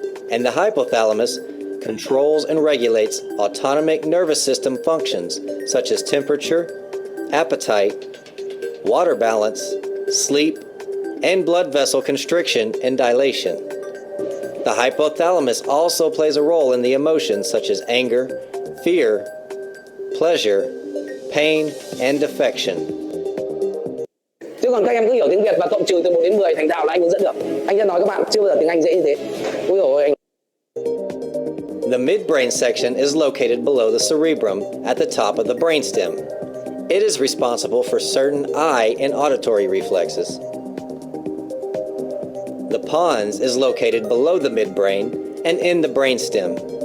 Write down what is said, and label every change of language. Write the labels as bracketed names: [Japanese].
[English] And the hypothalamus controls and regulates autonomic nervous system functions such as temperature, appetite, water balance, sleep, and blood vessel constriction and dilation. The hypothalamus also plays a role in the emotions such as anger, fear, pleasure, pain, and affection. [Vietnamese] Chứ còn các em cứ hiểu tiếng Việt và cộng trừ từ 1 đến 10 thành thạo là anh hướng dẫn được. Anh sẽ nói các bạn chưa bao giờ tiếng Anh dễ như thế. Ui dồi ôi anh. [English] The midbrain section is located below the cerebrum at the top of the brainstem. It is responsible for certain eye and auditory reflexes. The pons is located below the midbrain and in the brainstem.